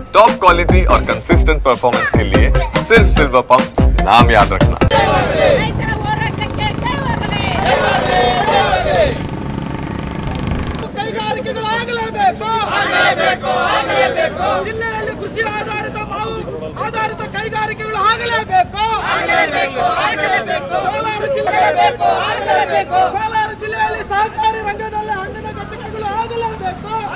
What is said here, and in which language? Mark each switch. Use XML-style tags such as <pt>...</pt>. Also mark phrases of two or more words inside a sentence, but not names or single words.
<hi>टॉप क्वालिटी और कंसिस्टेंट परफॉर्मेंस के लिए सिर्फ सिल्वर पंप नाम याद रखना।</hi> <kn>ಜಿಲ್ಲೆಯಲ್ಲಿ ಕೃಷಿ ಆಧಾರಿತ ಮಾವು ಆಧಾರಿತ ಕೈಗಾರಿಕೆಗಳು ಆಗಲೇಬೇಕು। ಕೋಲಾರ ಜಿಲ್ಲೆಯಲ್ಲಿ ಸಹಕಾರಿ ರಂಗದಲ್ಲಿ ಹಣ್ಣಿನ ಘಟಕಗಳು ಆಗಲೇಬೇಕು।</kn>